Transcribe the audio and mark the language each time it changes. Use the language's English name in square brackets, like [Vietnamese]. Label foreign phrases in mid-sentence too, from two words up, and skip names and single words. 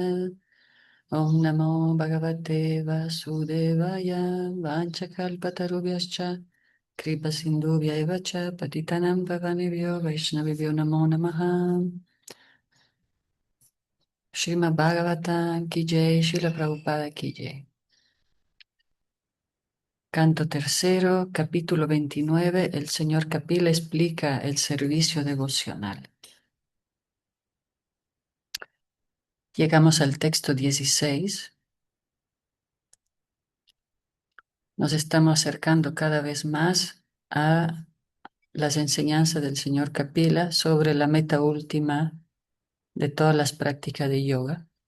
[Sanskrit] ॐ नमो भगवते वासुदेवाय. वाञ्छाकल्पतरुभ्यश्च। कृपा सिन्धुभ्य एव च पतितानां पावनेभ्यो वैष्णवेभ्यो नमो नमः. [Hindi] श्रीमद् भागवतम् की जय, श्रील प्रभुपाद की जय. [Spanish] Canto tercero, capítulo 29. El señor Kapila explica el servicio devocional. Llegamos al texto 16. Nos estamos acercando cada vez más a las enseñanzas del señor Kapila sobre la meta última de todas las prácticas de yoga.